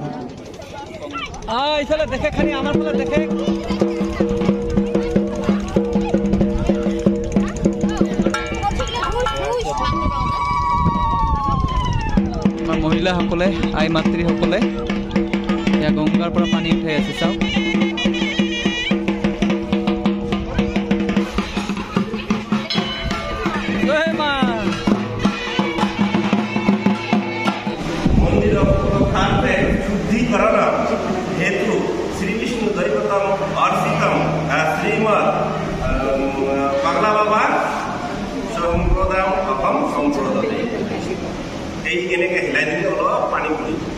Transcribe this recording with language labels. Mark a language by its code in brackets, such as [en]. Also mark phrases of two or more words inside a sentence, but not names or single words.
[as] এইফালে দেখে খানি আমার ফালে দেখে আমাৰ মহিলাসকলে আই মাতৃসকলে এয়া গংগাৰ পৰা পানী উঠাই আছে চাওক [sa] हेतु श्री विष्णु दैवतम अर्चितम श्रीमद पागला बाबा सम्प्रदाय अहम सम्प्रदते [as] এই এনেকে হিলাই দিলে অলপ পানী পৰি